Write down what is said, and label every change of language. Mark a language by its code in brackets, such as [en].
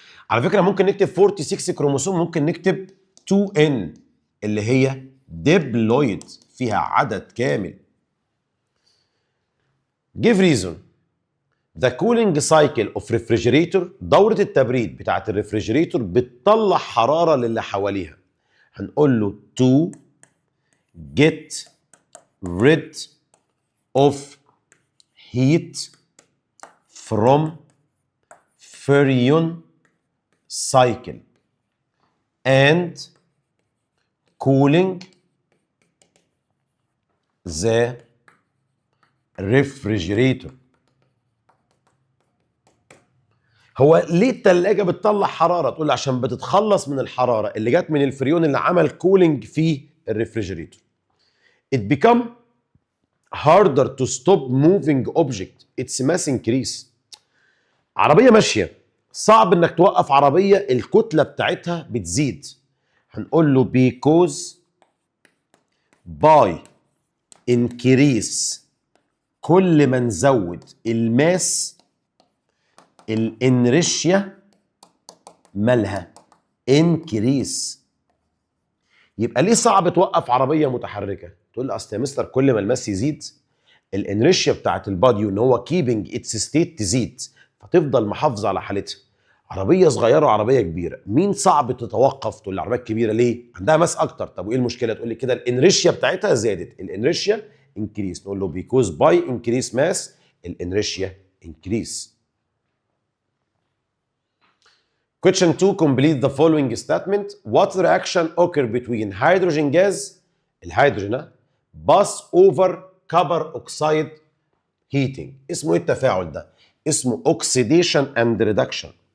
[ar] على فكره ممكن نكتب 46 كروموسوم ممكن نكتب 2N اللي هي ديبلويد فيها عدد كامل. [en] Give reason. The cooling cycle of refrigerator، [ar] دورة التبريد بتاعة الريفريجريتور بتطلع حرارة للي حواليها. هنقول له [en] to get rid of heat from Ferrion cycle and cooling the refrigerator. [ar] هو ليه التلاجة بتطلع حرارة؟ تقول عشان بتتخلص من الحرارة اللي جت من الفريون اللي عمل كولينج في الريفريجريتور. [en] It become harder to stop moving object. Its mass increase. [ar] عربية ماشية صعب انك توقف عربية الكتلة بتاعتها بتزيد. هنقول له [en] because by increase، [ar] كل ما نزود الماس الانرشيا مالها انكريس. يبقى ليه صعب توقف عربيه متحركه؟ تقول لي اصل يا مستر كل ما الماس يزيد الانرشيا بتاعت البادي ان هو [en] keeping its state [ar] تزيد فتفضل محافظه على حالتها. عربيه صغيره وعربيه كبيره مين صعب تتوقف؟ تقول لي العربيه الكبيره ليه؟ عندها ماس اكتر. طب وايه المشكله؟ تقول لي كده الانرشيا بتاعتها زادت، الانرشيا انكريس. نقول له [en] Because by increase mass الانرشيا increase. Question 2, complete the following statement. What reaction occur between hydrogen gas الهيدروجين pass over copper oxide heating؟ [ar] اسمه ايه التفاعل ده؟ اسمه [en] oxidation and reduction.